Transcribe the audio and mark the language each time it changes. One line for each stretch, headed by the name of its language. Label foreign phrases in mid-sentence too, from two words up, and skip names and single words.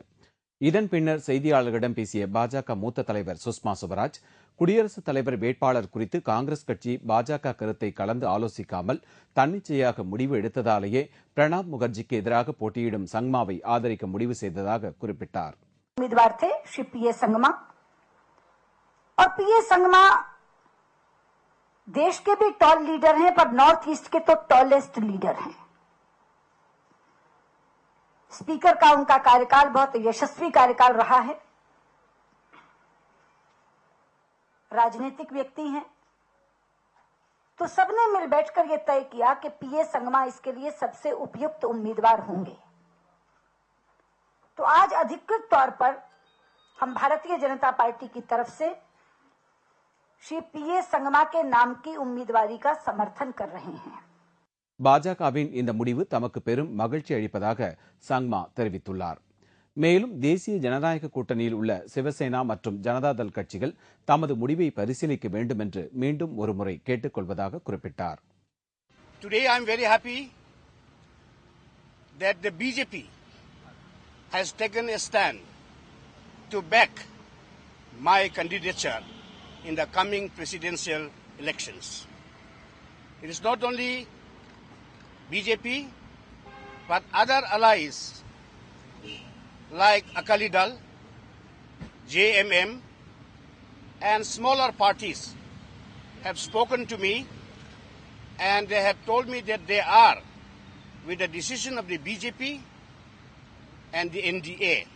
Tamil: இதன் பின்னர் செய்தியாளர்களிடம் பேசிய பாஜக மூத்த தலைவர் சுஷ்மா சுவராஜ், குடியரசுத் தலைவர் வேட்பாளர் குறித்து காங்கிரஸ் கட்சி பாஜக கருத்தை கலந்து ஆலோசிக்காமல் தன்னிச்சையாக முடிவு எடுத்ததாலேயே பிரணாப் முகர்ஜிக்கு எதிராக போட்டியிடும் சங்மாவை ஆதரிக்க முடிவு செய்ததாக குறிப்பிட்டார்.
Hindi: और पीए संगमा देश के भी
English: tall leader
Hindi: हैं, पर नॉर्थ ईस्ट के तो
English: tallest leader
Hindi: हैं. स्पीकर का उनका कार्यकाल बहुत यशस्वी कार्यकाल रहा है. राजनीतिक व्यक्ति हैं, तो सबने मिल बैठकर यह तय किया कि पीए संगमा इसके लिए सबसे उपयुक्त उम्मीदवार होंगे. तो आज अधिकृत तौर पर हम भारतीय जनता पार्टी की तरफ से श्री पीए संगमा के नाम की उम्मीदवारी का समर्थन कर रहे हैं.
Tamil: பாஜகவின் இந்த முடிவு தமக்கு பெரும் மகிழ்ச்சி அளிப்பதாக சங்மா தெரிவித்துள்ளார். மேலும் தேசிய ஜனநாயக கூட்டணியில் உள்ள சிவசேனா மற்றும் ஜனதாதள் கட்சிகள் தமது முடிவை பரிசீலிக்க வேண்டும் என்று மீண்டும் ஒருமுறை கேட்டுக்கொள்வதாக குறிப்பிட்டார்.
English: Today I am very happy that the BJP has taken a stand to back my candidature in the coming presidential elections. It is not only BJP, but other allies like Akali Dal, JMM, and smaller parties have spoken to me, and they have told me that they are with the decision of the BJP and the NDA.